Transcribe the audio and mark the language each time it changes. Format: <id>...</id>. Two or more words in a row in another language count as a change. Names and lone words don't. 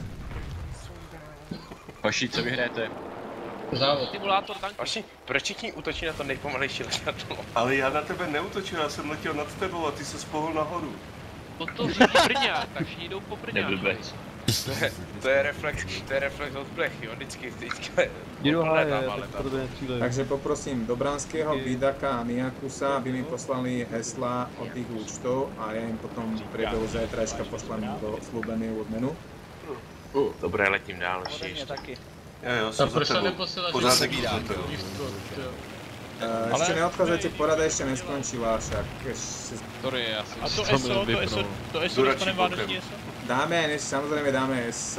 <cs>Hoši, co vyhrajete? Závod. Simulátor tanku. Hoši, proč všichni útočí na to nejpomalejší letadlo? Ale já na tebe neútočil, já jsem letěl nad tebou a ty se spohl nahoru. To řídí brňák, tak všichni jdou po brňáku. To je reflex od blechy, on vždycky</cs> <sk>Takže poprosím Dobranského, Bídaka a Niakusa, aby mi poslali hesla od tých účtov a ja im potom v priebehu zajtrajška pošlem do slúbeného odmenu.</sk> <cs>Dobré, letím dál ještě. Jo, jsem za tebou. Pořád se</cs> <sk>Ešte neodchádzajte, porada ešte neskončila však.</sk> <cs>Sorry, já si a to ESO dostaneme vánoční ESO?</cs> <sk>Dáme, samozrejme dáme ESO.</sk>